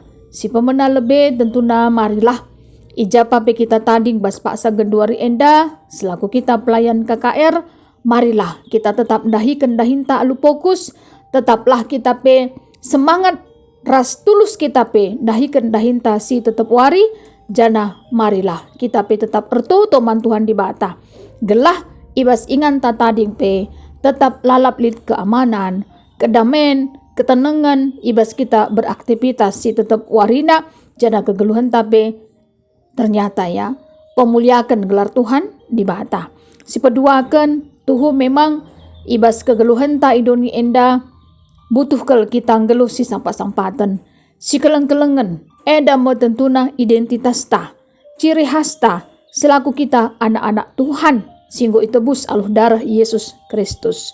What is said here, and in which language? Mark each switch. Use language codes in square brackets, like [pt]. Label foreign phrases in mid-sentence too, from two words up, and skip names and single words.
[btx] Si pemena lebih tentuna marilah ijapape kita tanding bas paksa genduari enda selaku kita pelayan KKR, [id] marilah kita tetap [btx] dahikan dahinta alu fokus, tetaplah kita pe semangat ras tulus kita pe dahikan dahinta si tetap wari jana [id] marilah kita [btx] pe tetap ertoto man Tuhan di bata. Gelah ibas ingan ta tading pe tetap lalap lid [id] keamanan, kedamaian, ketenangan [btx] ibas kita beraktivitas si tetap warina jana kegeluhan tape ternyata ya pemuliakan gelar Tuhan di bata. Si peduakan tuhu memang ibas kegeluhan ta idoni enda butuh kel kita ngeluh si sampat-sampatan si keleng-kelengan eda mo tentuna identitas ta ciri khas ta selaku kita anak-anak Tuhan singgo itebus aluh darah Yesus Kristus.